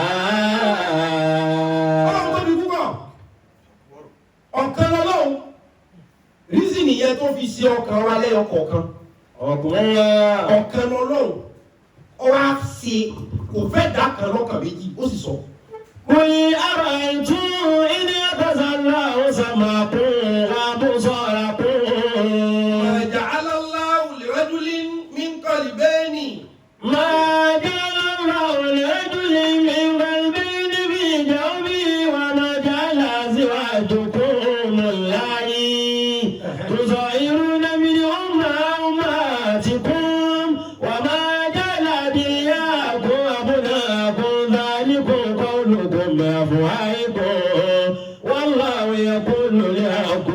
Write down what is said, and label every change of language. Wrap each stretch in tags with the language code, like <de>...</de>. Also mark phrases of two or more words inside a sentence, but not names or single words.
<yo>ọlọ́run tó di púpọ̀ ọ̀kan lọ́lọ́run rísì nìyẹn tó fi ṣe ọkàn wa lẹ́yọ kọ̀ọ̀kan ọ̀kan lọ́lọ́run ọwọ́ á ṣe kò fẹ́ dá kan lọ́kàn méjì ó sì sọ.</yo> <ar>قل أرأيتم إن أخذ الله سمعكم وأبصاركم ما جعل الله لرجل من قلبين ما جعل الله لرجل من قلبين في جوفه وما جعل أزواجكم اللائي تظاهرون منهن أمهاتكم وما جعل أدعياءكم أبناءكم ذلكم قولكم بأفواهكم والله يقول</ar>